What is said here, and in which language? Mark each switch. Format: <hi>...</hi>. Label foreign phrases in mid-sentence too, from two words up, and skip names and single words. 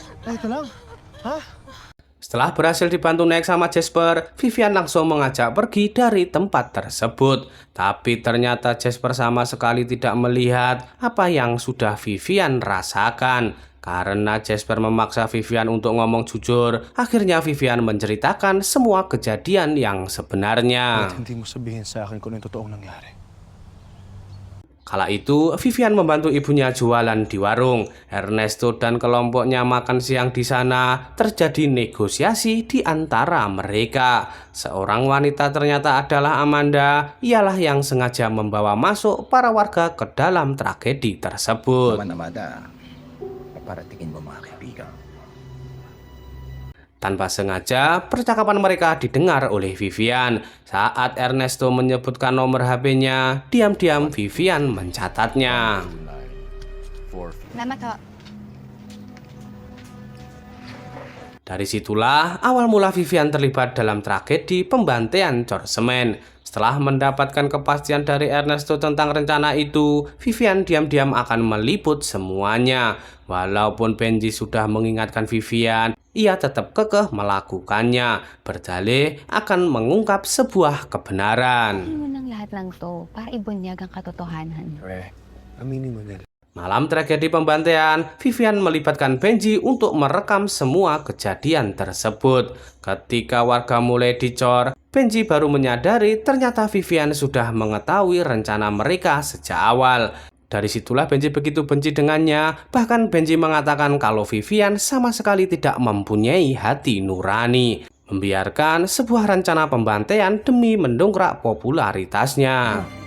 <tl>Ito lang. Ha?</tl> <id>Setelah berhasil dibantu naik sama Jasper, Vivian langsung mengajak pergi dari tempat tersebut. Tapi ternyata Jasper sama sekali tidak melihat apa yang sudah Vivian rasakan. Karena Jasper memaksa Vivian untuk ngomong jujur, akhirnya Vivian menceritakan semua kejadian yang sebenarnya.</id> <tl>Bakit hindi mo sabihin sa akin kung ano yung totoong nangyari?</tl> <id>Kala itu, Vivian membantu ibunya jualan di warung. Ernesto dan kelompoknya makan siang di sana. Terjadi negosiasi di antara mereka. Seorang wanita ternyata adalah Amanda. Ialah yang sengaja membawa masuk para warga ke dalam tragedi tersebut.</id> <tl>Amanda, paparatingin mo mga kaibigan.</tl> <id>Tanpa sengaja, percakapan mereka didengar oleh Vivian. Saat Ernesto menyebutkan nomor HP-nya, diam-diam Vivian mencatatnya.</id> <tl>Salamat ho.</tl> <id>Dari situlah awal mula Vivian terlibat dalam tragedi pembantaian cor semen. Setelah mendapatkan kepastian dari Ernesto tentang rencana itu, Vivian diam-diam akan meliput semuanya. Walaupun Benji sudah mengingatkan Vivian, ia tetap kekeh melakukannya. Berdalih akan mengungkap sebuah kebenaran.</id> <tl>Mo ng lahat lang to para ibunyag ang katotohanan. Aminin mo, Nel.</tl> <id>Malam tragedi pembantaian, Vivian melibatkan Benji untuk merekam semua kejadian tersebut. Ketika warga mulai dicor, Benji baru menyadari ternyata Vivian sudah mengetahui rencana mereka sejak awal. Dari situlah Benji begitu benci dengannya, bahkan Benji mengatakan kalau Vivian sama sekali tidak mempunyai hati nurani, membiarkan sebuah rencana pembantaian demi mendongkrak popularitasnya.</id>